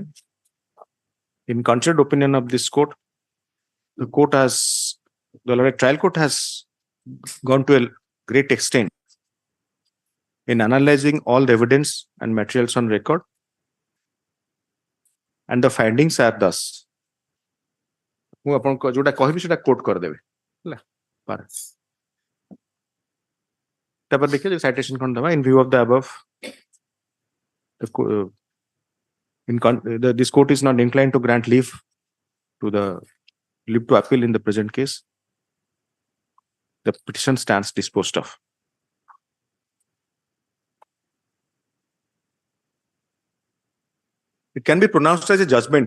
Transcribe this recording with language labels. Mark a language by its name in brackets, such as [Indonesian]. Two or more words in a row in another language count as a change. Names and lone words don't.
[English] In considered opinion of this court, the learned trial court has gone to a great extent in analyzing all the evidence and materials on record, and the findings are thus. [Odia] ମୁଁ ଆପଣଙ୍କୁ ଯୋଉଟା କହିବି ସେଟା କୋଟ୍ କରିଦେବେ ହେଲା ପାର ତାପରେ ଦେଖିବେ ସାଇଟେସନ କ'ଣ ଦେବା [English] in view of the above this court is not inclined to grant leave to appeal in the present case. The petition stands disposed of. It can be pronounced as a judgment.